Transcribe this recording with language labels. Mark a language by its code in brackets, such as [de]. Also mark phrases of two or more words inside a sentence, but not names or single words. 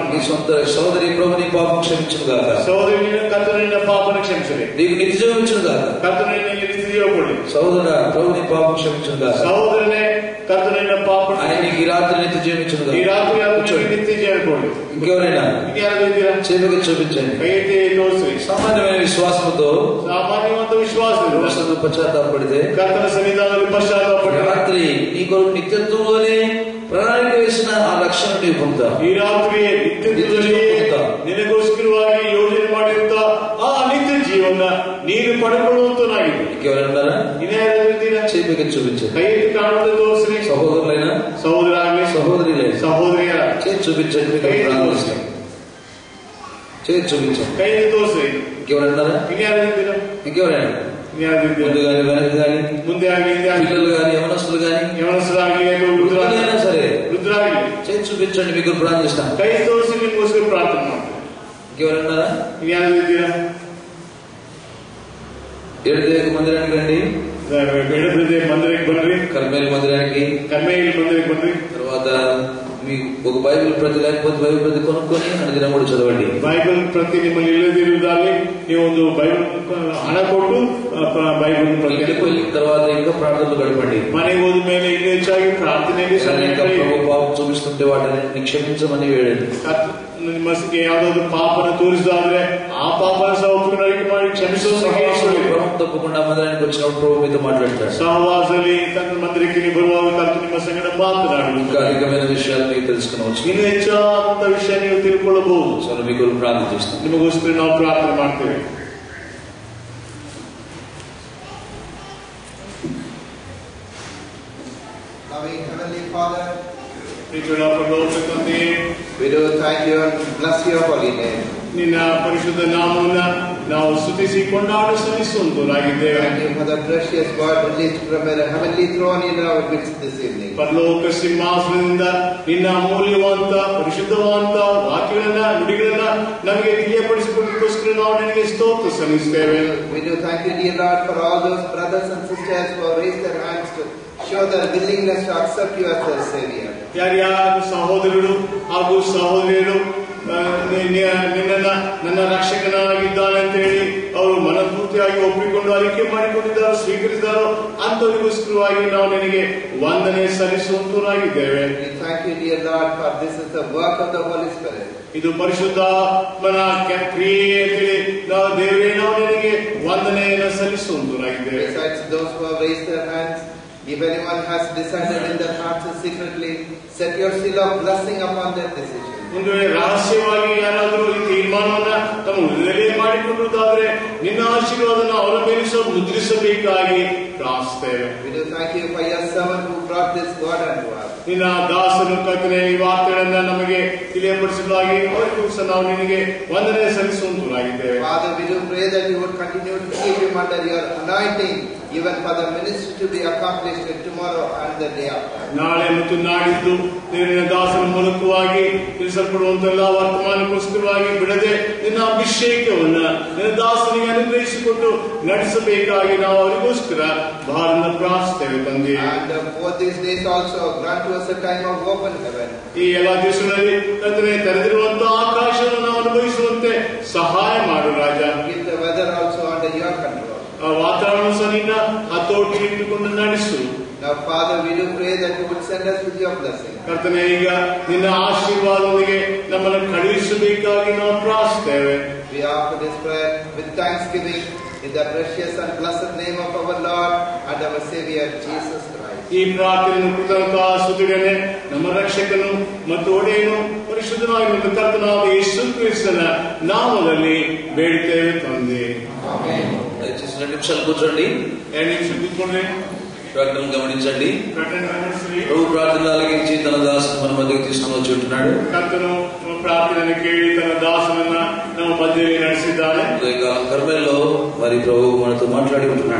[te] నీ సొంత సోదరి ప్రభు నీ పాపం క్షమించును గాక. [kn] ಸಹೋದರಿ ನಿನ್ನ ಕರ್ತನಿನ ಪಾಪನ ಕ್ಷಮಿಸಲಿ. [te] నీకు నిత్య జీవం ఇచ్చును గాక. [kn] ಕರ್ತನಿನ ನಿತ್ಯ ಜೀವ ಕೊಡಿ. [te] సోదరా, ప్రభు నీ పాపం క్షమించును గాక. [kn] ಸಹೋದರನೇ, ಕರ್ತನಿನ ಪಾಪ [te] ఆయన నీకు ఈ రాత్రి నిత్య జీవం ఇచ్చును గాక. [kn] ಈ ರಾತ್ರಿ ನಿತ್ಯ ಜೀವ ಕೊಡಿ. [te] ఇంకెవరైనా [kn] ಯಾರಿದ್ದೀರಾ? [te] చేపగా చూపించండి. [kn] ಕೈ ಎತ್ತಿ ತೋರಿಸಿ. [te] సామాన్యమైన విశ్వాసంతో, [kn] ಸಾಮಾನ್ಯವಾದ ವಿಶ್ವಾಸದಿಂದ [te] పశ్చాత్తాపడితే, [kn] ಕರ್ತನ ಸನ್ನಿಧಾನದಲ್ಲಿ ಪಶ್ಚಾತ್ತಾಪಪಡಿ. [te] రాత్రి నీ కొరకు నిత్యత్వంలోనే ప్రణాళిక వేసిన ఆ రక్షణ నీవు పొందుతావు. [kn] ಈ ರಾತ್ರಿ ನಿತ್ಯದಲ್ಲಿ ನಿನಗೋಸ್ಕರವಾಗಿ ಯೋಜನೆ ಮಾಡಿರುತ್ತ ಆ ನಿತ್ಯ ಜೀವನ ನೀನು ಪಡೆದುಕೊಳ್ಳುವಂತನಾಗಿದೆ. [te] ఎవరన్నారా? [kn] ಇನ್ಯಾರಿದ್ದೀರಾ? [te] చేపగా చూపించండి. [kn] ಕೈ ಎತ್ತಿ ಕಾಣುವುದು ತೋರಿಸಿ. [te] సహోదరులైనా, [kn] ಸಹೋದರಾಗಲಿ, [te] సహోదరులైనా [kn] ಸಹೋದರಿಯರ [te] చేతి చూపించండి, మీకు ప్రార్థిస్తాం. చేతి చూపించండి. [kn] ಕೈ ಎತ್ತಿ ತೋಸಿ. [te] ఇంకెవరన్నారా? [kn] ఇన్యారిದ್ದೀರಾ? [te] ఇంకెవరైనా? [kn] ఇన్యారిದ್ದೀರಾ? [te] ముందు కానీ వెనక కానీ, [kn] ಮುಂದೆ ಆಗಲಿ, ಹಿಂದೆ ಆಗಲಿ, [te] పిల్లలు కానీ, యవనస్తులు కానీ, [kn] ಯವನಸ್ಥರಾಗಲಿ, [te] వృద్ధులైనా సరే [kn] ವೃದ್ಧರಾಗಲಿ [te] చేతి చూపించండి, మీకు ప్రార్థిస్తాం. [kn] ಕೈ ತೋರಿಸಿ ನಿಮಗೋಸ್ಕರ ಪ್ರಾರ್ಥನೆ ಮಾಡ್ತಾರೆ. [te] ఇంకెవరన్నారా? [kn] ఇన్యారిದ್ದೀರಾ? [te] ఎడదేకు మందిరానికి రండి, [kn] ಬೆಳಗ್ಗೆ ಮಂದಿರಕ್ಕೆ ಬನ್ರಿ, [te] కర్మేలు మందిరానికి, [kn] ಕರ್ಮೇಲಿ ಮಂದಿರಕ್ಕೆ ಬನ್ರಿ. [te] తర్వాత మీ ఒక బైబిల్ ప్రతి, లేకపోతే బైబిల్ ప్రతి కొనుక్కొని అనుదినం కూడా చదవండి. [kn] ಬೈಬಲ್ ಪ್ರತಿ ನಿಮ್ಮಲ್ಲಿ ಇಲ್ಲದಿರುವುದಾಗಲಿ ನೀವು ಒಂದು ಬೈಬಲ್ ಹಣ ಕೊಟ್ಟು ಬೈಬಲ್ ಪ್ರತಿ [te] ఇంటికి వెళ్ళిన తర్వాత ఇంకా ప్రార్థనలు గడపండి. [kn] ಮನೆಗೆ ಹೋದ ಮೇಲೆ ಇನ್ನೂ ಹೆಚ್ಚಾಗಿ ಪ್ರಾರ್ಥನೆಯಲ್ಲಿ [te] పాపం చూపిస్తుంటే వాటిని క్షమించమని వేడండి. [kn] ನಿಮಗೆ ಯಾವ್ದಾದ್ರು ಪಾಪನ ತೋರಿಸಿದಾದ್ರೆ ಆ ಪಾಪನ ಸಹ ಒಪ್ಪಿಕೊಂಡು ಅರಿಕೆ ಮಾಡಿ ಕ್ಷಮಿಸುವ [te] క్రమం తప్పకుండా మందిరానికి వచ్చినప్పుడు ప్రభు మీతో మాట్లాడతాడు. [kn] ಸಹವಾಸದಲ್ಲಿ ತನ್ನ ಮಂದಿರಕ್ಕೆ ನೀವು ಬರುವಾಗ ಕರ್ತನು ನಿಮ್ಮ ಸಂಗಡ ಮಾತನಾಡಿ [te] ఇంకా అధికమైన విషయాలు మీకు తెలుసుకునవచ్చు. [kn] ಇನ್ನು ಹೆಚ್ಚಾದ ವಿಷಯ ನೀವು ತಿಳ್ಕೊಳ್ಳಬಹುದು. [te] సో మీకు ప్రార్థన చేస్తాం. [kn] ನಿಮಗೋಸ್ಕರ ನಾವು ಪ್ರಾರ್ಥನೆ ಮಾಡ್ತೇವೆ. [en] Loving Heavenly Father, we do thank you and bless your holy name. [kn] ನಿನ್ನ ಪರಿಶುದ್ಧ ನಾಮವನ್ನು ನಾವು ಸ್ತುತಿಸಿ ಕೊಂಡಾಡಿ ಸಲ್ಲಿಸುವಂತರಾಗಿದ್ದೇವೆ. [en] Thank you for the precious word released from your heavenly throne in our midst this evening. [kn] ಪರಲೋಕ ಸಿಂಹಾಸನದಿಂದ ನಿನ್ನ ಅಮೂಲ್ಯವಾದ ಪರಿಶುದ್ಧವಾದ ವಾಕ್ಯಗಳನ್ನ ನುಡಿಗಳನ್ನ ನಮಗೆ ತಿಳಿಯಪಡಿಸಿಕೊಡೋಸ್ಕರ ನಾವು ನಿನಗೆ ಸ್ತೋತ್ರ ಸಲ್ಲಿಸುತ್ತೇವೆ. [en] We do thank you, dear Lord, for all those brothers and sisters who have raised their hands to show their willingness to accept you as their Savior. [kn] ಯಾರ್ಯಾರು ಸಹೋದರರು ಹಾಗೂ ಸಹೋದರಿಯರು ನಿನ್ನನ್ನ ನನ್ನ ರಕ್ಷಕನಾಗಿದ್ದಾನೆ ಅಂತ ಹೇಳಿ ಅವರು ಮನಪೂರ್ತಿಯಾಗಿ ಒಪ್ಪಿಕೊಂಡು ಅರಿಕೆ ಮಾಡಿಕೊಂಡಿದ್ದಾರೋ ಸ್ವೀಕರಿಸಿದಾರೋ ಅಂತವರಿಗೋಸ್ಕರವಾಗಿ ನಾವು ನಿನಗೆ ವಂದನೆ ಸಲ್ಲಿಸುವಂತರಾಗಿದ್ದೇವೆ. [en] Thank you, dear Lord, for this is the work of the Holy Spirit. [kn] ಇದು ಪರಿಶುದ್ಧಾತ್ಮನ ಕ್ರಿಯೆ ಅಂತೇಳಿ ನಾವು ದೇವರೇ ನಾವು ನಿನಗೆ ವಂದನೆಯನ್ನು ಸಲ್ಲಿಸುವಂತರಾಗಿದ್ದೇವೆ. [en] Besides those who have raised their hands, if anyone has decided in their hearts secretly, set your seal of blessing upon their decision. [kn] ಒಂದು ವೇಳೆ ರಹಸ್ಯವಾಗಿ ಯಾರಾದರೂ ಈ ತೀರ್ಮಾನವನ್ನ ತಮ್ಮ ಹೃದಯದಲ್ಲಿ ಮಾಡಿಕೊಳ್ಳುವುದಾದ್ರೆ ನಿನ್ನ ಆಶೀರ್ವಾದನ ಅವರ ಮೇಲೆ ಮುದ್ರಿಸಬೇಕಾಗಿ ಪ್ರಾರ್ಥಿಸ್ತೇವೆ. [en] We do thank you for your servant who brought this word unto us. [kn] ನಿನ್ನ ದಾಸನು ಕರ್ತನೇ ಈ ವಾರ್ತೆಗಳನ್ನ ನಮಗೆ ತಿಳಿಯಪಡಿಸಲಾಗಿ ಅವರಿಗೂ ಸಹ ನಾವು ನಿನಗೆ ವಂದನೆ ಸಲ್ಲಿಸುವಂತರಾಗಿದ್ದೇವೆ. [en] Father, we do pray that you would continue to keep him under your anointing, even for the ministry to be accomplished tomorrow and the day after. [kn] ನಾಳೆ ಮತ್ತು ನಾಡಿದ್ದು ನಿನ್ನ ದಾಸನ ಮೂಲಕವಾಗಿ ತಿಳಿಸಲ್ಪಡುವಂತೆಲ್ಲ ವರ್ತಮಾನಕ್ಕೋಸ್ಕರವಾಗಿ ಬಿಡದೆ ನಿನ್ನ ಅಭಿಷೇಕವನ್ನ ನಿನ್ನ ದಾಸನಿಗೆ ಅನುಗ್ರಹಿಸಿಕೊಟ್ಟು ನಡೆಸಬೇಕಾಗಿ ನಾವು ಅವರಿಗೋಸ್ಕರ ಭಾರನ ಪ್ರಾರ್ಥಿಸ್ತೇವೆ ತಂದೆ. [en] And for these days also grant to us a time of open heaven. [kn] ಈ ಎಲ್ಲ ದಿವಸಗಳಲ್ಲಿ ತಂದೆ ತೆರೆದಿರುವಂತಹ ಆಕಾಶವನ್ನು ನಾವು ಅನುಭವಿಸುವಂತೆ ಸಹಾಯ ಮಾಡು ರಾಜ. [en] Keep the weather also under your control. [kn] ವಾತಾವರಣ ಸಹ ನಿನ್ನ ಹತೋಟಿಯಲ್ಲಿಟ್ಟುಕೊಂಡು ನಡೆಸು. [en] Now Father, we do pray that you would send us with your blessing. [kn] ಕರ್ತನೇ ಈಗ ನಿನ್ನ ಆಶೀರ್ವಾದದೊಂದಿಗೆ ನಮ್ಮನ್ನು ಕಳುಹಿಸಬೇಕಾಗಿ ನಾವು ಪ್ರಾರ್ಥಿಸ್ತೇವೆ. [en] We offer this prayer with thanksgiving in the precious and blessed name of our Lord and our Savior Jesus Christ. [kn] ಈ ಪ್ರಾರ್ಥನೆಯನ್ನು ಕೃತಜ್ಞತಾ ಸ್ತುತಿಗಳೇ ನಮ್ಮ ರಕ್ಷಕನು ಮತ್ತು ಒಡೆಯನು ಪರಿಶುದ್ಧವಾಗಿರುವಂತಹ ಕರ್ತನಾದ ಯೇಸು ಕ್ರಿಸ್ತನ ನಾಮದಲ್ಲಿ ಬೇಡುತ್ತೇವೆ ತಂದೆ. ಆಮೆನ್. [te] దయచేసి 2 నిమిషాలు కూర్చోండి. 2 నిమిషాలు కూర్చోండి. ప్రార్థనలు గమనించండి. ప్రభు ప్రార్థన ఆలకించి తన దాసును మన మధ్యకి తీసుకుని వచ్చి ఉంటున్నాడు. [kn] ಕರ್ತನು ಪ್ರಾರ್ಥನೆಯನ್ನು ಕೇಳಿ ತನ್ನ ದಾಸನನ್ನ ನಮ್ಮ ಮಧ್ಯದಲ್ಲಿ ನಡೆಸಿದ್ದಾನೆ. [te] ఉదయకాలం కర్మేల్లో మరి ప్రభు మనతో మాట్లాడి ఉంటున్నాడు.